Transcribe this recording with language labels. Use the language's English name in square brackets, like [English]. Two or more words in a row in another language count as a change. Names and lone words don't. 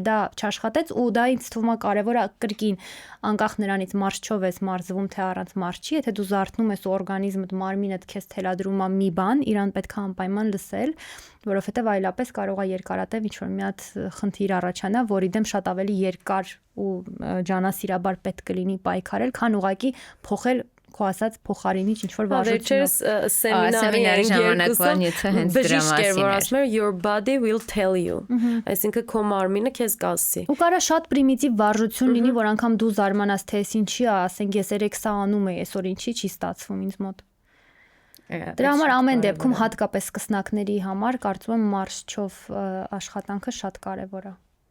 [Armenian] դա չաշխատեց ու դա ինձ թվում է կարևոր է կրկին, անկախ նրանից մարզչով ես մարզվում թե առանց մարզչի, եթե դու զարթնում ես ու օրգանիզմդ, մարմինդ քեզ թելադրում է մի բան, իրան պետք է անպայման լսել, որովհետև այլապես կարող է երկարատև ինչ-որ մի հատ խնդիր առաջանա, որի դեմ շատ ավելի երկար ու ջանասիրաբար պետք կլինի պայքարել, քան ուղղակի փոխել քո ասած փոխարինիչ ինչ-որ վարժությունով։ Սեմինարի ժամանակվա նյութը հենց դրա մասին էր, ասում էր [English] your body will tell you, [Armenian] այսինքն քո մարմինը քեզ կասի։ Ու կարա շատ պրիմիտիվ վարժություն լինի, որ անգամ դու զարմանաս, թե էս ինչի է, ասենք ես երեք սա անում եմ, այսօր ինչի չի ստացվում ինձ մոտ։ Դրա համար ամեն դեպքում հատկապես սկսնակների համար կարծում եմ մարզչով աշխատանքը շատ կարևոր է։